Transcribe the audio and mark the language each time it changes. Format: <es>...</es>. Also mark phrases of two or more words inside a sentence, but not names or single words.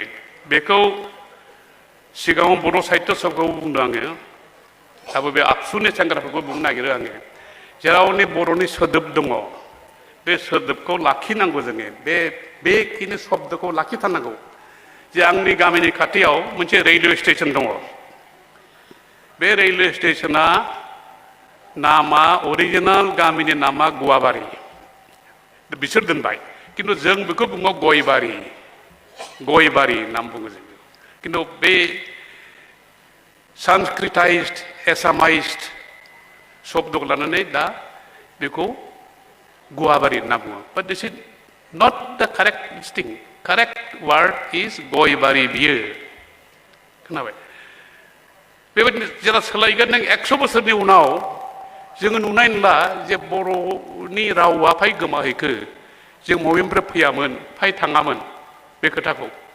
<brx>बेखौ सिगाङाव बर' साहित्य सभाखौ बुंदों आङो दाबो बे आबसुनि सेंग्राफोरखौ बुंनो नागिरो आङो जेरावनि बर'नि सोदोब दङ बे सोदोबखौ लाखिनांगौ जोङो बेखिनि शब्दखौ लाखिथारनांगौ जे आंनि गामिनि खाथियाव मोनसे</brx> <en>railway station</en> <brx>दङ बे</brx> <en>railway station</en> <brx>नामा अरिजिनेल गामिनि नामा गुवाबारि बिसोर दोनबाय किन्तु जों बेखौ बुङो गयबारि नाम बुङो जों किन्तु बे</brx> <en>sanskritized assamized</en> <brx>शब्दखौ लानानै दा बेखौ गुवाबारि होनना बुङो</brx> <en>but this is not the correct thing correct word is</en> <brx>गयबारि बियो खोनाबाय बेबायदिनो जेला सोलायगोन नों 100 बोसोरनि उनाव जोङो नुनाय नंला जे बर'नि रावा फाय गोमाहैखो जों बबेनिफ्राय फैयामोन फाय थाङामोन बे खोथाखौ</brx>